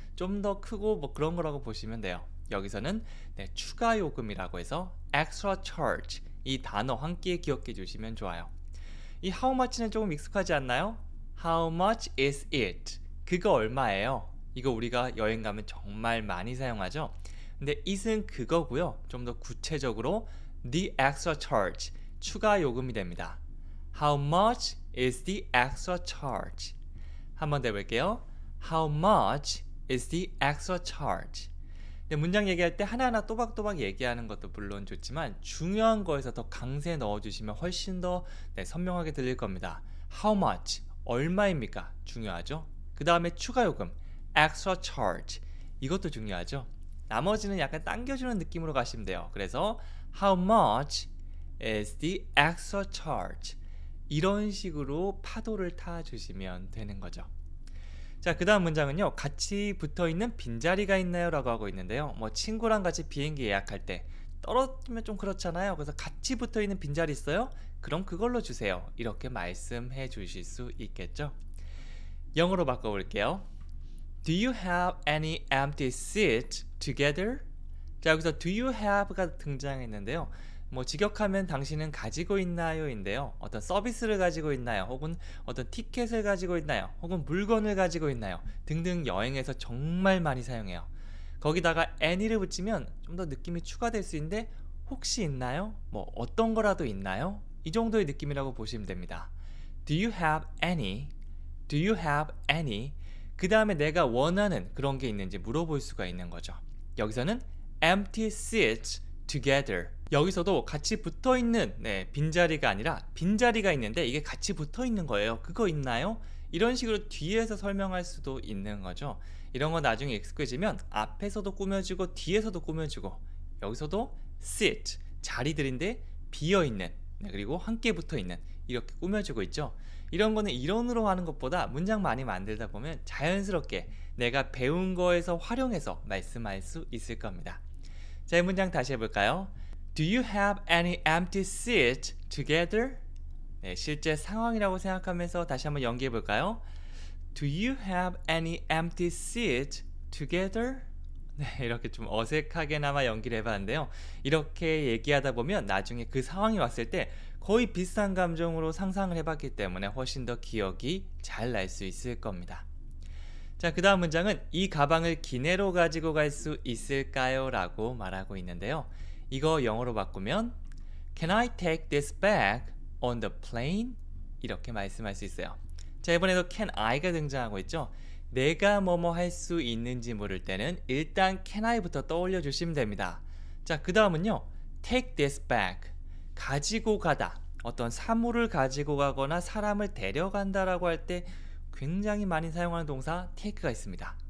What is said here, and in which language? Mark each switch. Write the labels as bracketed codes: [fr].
[ko] 좀 더 크고 뭐 그런 거라고 보시면 돼요. 여기서는 추가 요금이라고 해서 extra charge 이 단어 함께 기억해 주시면 좋아요. 이 how much는 조금 익숙하지 않나요? [en] How much is it? [ko] 그거 얼마예요? 이거 우리가 여행 가면 정말 많이 사용하죠. 근데 it은 그거고요. 좀 더 구체적으로 the extra charge 추가 요금이 됩니다. [en] How much is the extra charge? [ko] 한번 더 해볼게요. [en] How much is the extra charge? [ko] 네, 문장 얘기할 때 하나하나 또박또박 얘기하는 것도 물론 좋지만 중요한 거에서 더 강세 넣어주시면 훨씬 더 선명하게 들릴 겁니다. [en] How much? [ko] 얼마입니까? 중요하죠. 그 다음에 추가 요금 extra charge 이것도 중요하죠. 나머지는 약간 당겨주는 느낌으로 가시면 돼요. 그래서 [en] How much is the extra charge? [ko] 이런 식으로 파도를 타주시면 되는 거죠. 자, 그 다음 문장은요. 같이 붙어있는 빈자리가 있나요? 라고 하고 있는데요. 뭐 친구랑 같이 비행기 예약할 때 떨어지면 좀 그렇잖아요. 그래서 같이 붙어있는 빈자리 있어요? 그럼 그걸로 주세요. 이렇게 말씀해 주실 수 있겠죠. 영어로 바꿔볼게요. [en] Do you have any empty seats together? [ko] 자, 여기서 do you have가 등장했는데요. 뭐 직역하면 당신은 가지고 있나요? 인데요. 어떤 서비스를 가지고 있나요? 혹은 어떤 티켓을 가지고 있나요? 혹은 물건을 가지고 있나요? 등등 여행에서 정말 많이 사용해요. 거기다가 any를 붙이면 좀 더 느낌이 추가될 수 있는데 혹시 있나요? 뭐 어떤 거라도 있나요? 이 정도의 느낌이라고 보시면 됩니다. [en] Do you have any? Do you have any? [ko] 그 다음에 내가 원하는 그런 게 있는지 물어볼 수가 있는 거죠. 여기서는 [en] empty seats together. [ko] 여기서도 같이 붙어있는 빈자리가 아니라 빈자리가 있는데 이게 같이 붙어있는 거예요. 그거 있나요? 이런 식으로 뒤에서 설명할 수도 있는 거죠. 이런 거 나중에 익숙해지면 앞에서도 꾸며주고 뒤에서도 꾸며주고 여기서도 sit, 자리들인데 비어있는 그리고 함께 붙어있는 이렇게 꾸며주고 있죠. 이런 거는 이론으로 하는 것보다 문장 많이 만들다 보면 자연스럽게 내가 배운 거에서 활용해서 말씀할 수 있을 겁니다. 자, 이 문장 다시 해볼까요? [en] Do you have any empty seats together? [ko] 네, 실제 상황이라고 생각하면서 다시 한번 연기해 볼까요? [en] Do you have any empty seats together? [ko] 네, 이렇게 좀 어색하게나마 연기를 해봤는데요. 이렇게 얘기하다 보면 나중에 그 상황이 왔을 때 거의 비슷한 감정으로 상상을 해봤기 때문에 훨씬 더 기억이 잘 날 수 있을 겁니다. 자, 그 다음 문장은 이 가방을 기내로 가지고 갈 수 있을까요? 라고 말하고 있는데요. 이거 영어로 바꾸면 [en] Can I take this bag on the plane? [ko] 이렇게 말씀할 수 있어요. 자, 이번에도 can I가 등장하고 있죠. 내가 뭐뭐 할 수 있는지 모를 때는 일단 can I부터 떠올려 주시면 됩니다. 자, 그 다음은요. take this bag. 가지고 가다. 어떤 사물을 가지고 가거나 사람을 데려간다 라고 할 때 굉장히 많이 사용하는 동사 take가 있습니다.